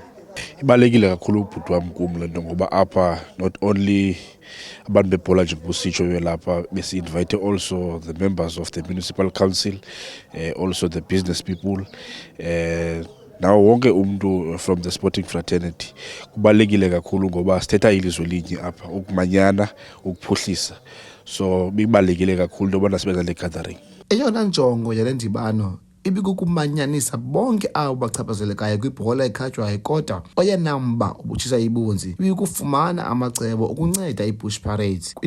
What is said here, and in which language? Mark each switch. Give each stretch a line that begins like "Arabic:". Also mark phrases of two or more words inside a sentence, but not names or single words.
Xhosa: Ibalekile kakhulu ubhuti wam kum le nto ngoba apha
English: not only
Xhosa: abantu bebhola njengobusitsho belapha besi-invite
English: also the members of the municipal council, also the business people,
Xhosa: nawo wonke umntu
English: from the sporting fraternity.
Xhosa: Kubalekile kakhulu ngoba sithetha ilizwe linye apha, ukumanyana, ukuphuhlisa. So bibalekile kakhulu into yobana sibenza le gathering. Eyona njongo yale ndibano ibikukumanyanisa bonke abo bachaphazelekayo kwibhola ekhatywayo, kodwa oyena mba ubutshisa ibunzi ibikufumana amacebo okunceda iBush Pirates.